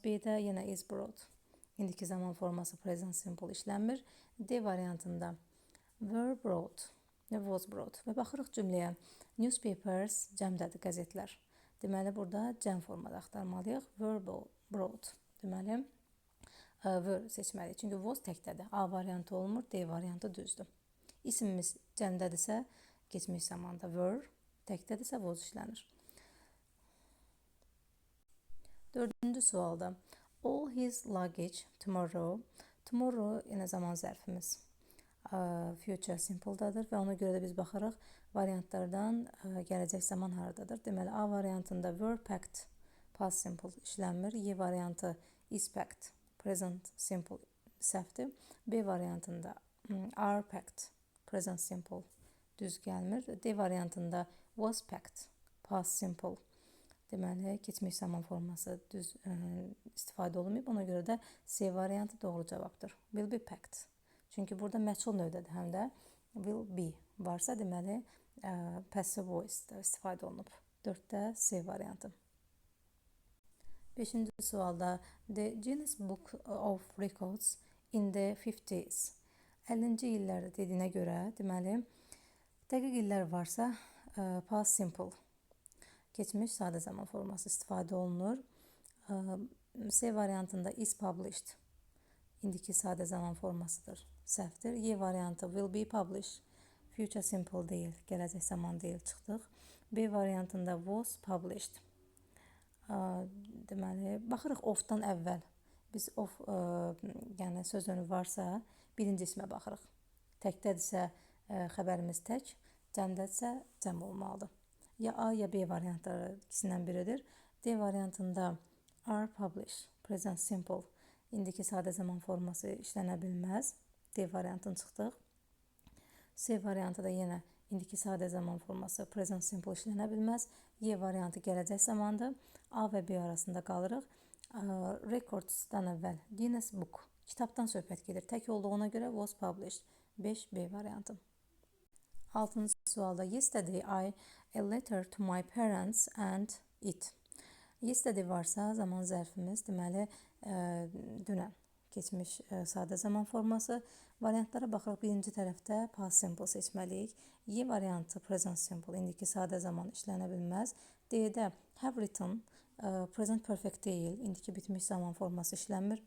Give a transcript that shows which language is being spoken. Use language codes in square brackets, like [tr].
[az] B-də yenə is brought, indiki zaman forması present simple işlənmir. D variantında were brought və was brought və baxırıq cümləyə. Newspapers cəmdədir, qəzetlər. Deməli, burada cəm formada axtarmalıyıq. Were brought. Deməli, were seçməliyik. Çünki was təkdədir. A variantı olmur, D variantı düzdür. İsimimiz cəmdədirsə, keçmiş zamanda were, təkdədirsə was işlənir. Dördüncü sualda [en] all his luggage tomorrow. [az] Tomorrow yenə zaman zərfimiz future simple-dadır və ona görə də biz baxırıq variantlardan gələcək zaman haradadır. Deməli, A variantında were packed, past simple işlənmir. Y variantı is packed, present simple səhvdir. B variantında are packed, present simple düz gəlmir. D variantında was packed, past simple. Deməli, keçmiş zaman forması düz istifadə olunmayıb. Ona görə də C variantı doğru cavabdır. Will be packed. Çünki burada məchul növdədir, həm də will be varsa, deməli, passive voice istifadə olunub. 4-də C variantı. 5-ci sualda [en] the Guinness Book of Records in the 50s. [az] 50-ci illərdə dediyinə görə, deməli, dəqiq illər varsa, past simple, keçmiş sadə zaman forması istifadə olunur. C variantında is published, indiki sadə zaman formasıdır, səhvdir. Y variantı will be published, future simple deyil, gələcək zaman deyil, çıxdıq. B variantında was published. Deməli, baxırıq of-dan əvvəl. Biz of, yəni sözünü varsa, birinci ismə baxırıq. Təkdədirsə xəbərimiz tək, cəmdədirsə cəm olmalıdır. Ya A, ya B variantları ikisindən biridir. D variantında are published, present simple, indiki sadə zaman forması işlənə bilməz. D variantını çıxdıq. C variantı da yenə indiki sadə zaman forması present simple işlənə bilməz. Y variantı gələcək zamandır. A və B arasında qalırıq. Records-dan əvvəl Guinness Book, kitabdan söhbət gedir. Tək olduğuna görə was published. 5B variantı. 6-cı sualda [en] yesterday I a letter to my parents and it. [az] Yesterday varsa zaman zərfimiz, deməli, dünən keçmiş sadə zaman forması. Variantlara baxırıq, birinci tərəfdə past simple seçməliyik. Y variantı present simple, indiki sadə zaman işlənə bilməz. D-də have written, present perfect deyil, indiki bitmiş zaman forması işlənmir.